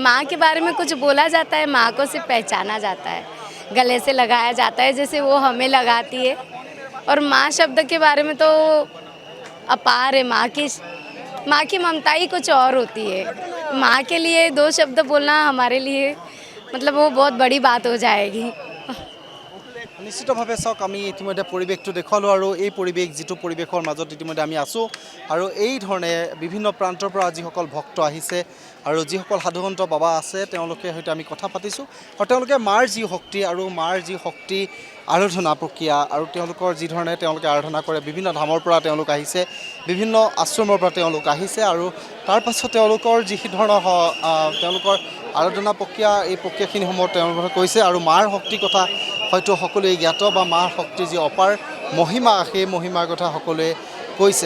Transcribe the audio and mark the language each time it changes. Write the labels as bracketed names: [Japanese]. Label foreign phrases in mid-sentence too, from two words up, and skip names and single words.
[Hindi] माँ के बारे में कुछ बोला जाता है, माँ को सिर्फ पहचाना जाता है, गले से लगाया जाता है जैसे वो हमें लगाती है। और माँ शब्द के बारे में तो अपार है। माँ की ममता ही कुछ और होती है। माँ के लिए 2 शब्द बोलना हमारे लिए मतलब वो बहुत बड़ी बात हो जाएगी। [Assamese] নিশ্চিতভাৱে চাওক আমি ইতিমধ্যে পৰিৱেশটো দেখুৱালোঁ আৰু এই পৰিৱেশ যিটো পৰিৱেশৰ মাজত ইতিমধ্যে আমি আছোঁ আৰু এই ধৰণে বিভিন্ন প্ৰান্তৰ পৰা যিসকল ভক্ত আহিছে আৰু যিসকল সাধুসন্ত বাবা আছে তেওঁলোকে সৈতে আমি কথা পাতিছোঁ আৰু তেওঁলোকে মাৰ যি শক্তি আৰু মাৰ যি শক্তি আৰাধনা প্ৰক্ৰিয়া আৰু তেওঁলোকৰ যি ধৰণে তেওঁলোকে আৰাধনা কৰে, বিভিন্ন ধামৰ পৰা তেওঁলোক আহিছে, বিভিন্ন আশ্ৰমৰ পৰা তেওঁলোক আহিছে আৰু তাৰ পাছত তেওঁলোকৰ যি ধৰণৰ তেওঁলোকৰ আৰাধনা প্ৰক্ৰিয়া, এই প্ৰক্ৰিয়াখিনিসমূহ তেওঁলোকে কৈছে আৰু মাৰ শক্তিৰ কথা হয়তো সকলোৱে জ্ঞাত বা মাৰ শক্তিৰ যি অপাৰ মহিমা, সেই মহিমাৰ কথা সকলোৱে কৈছে।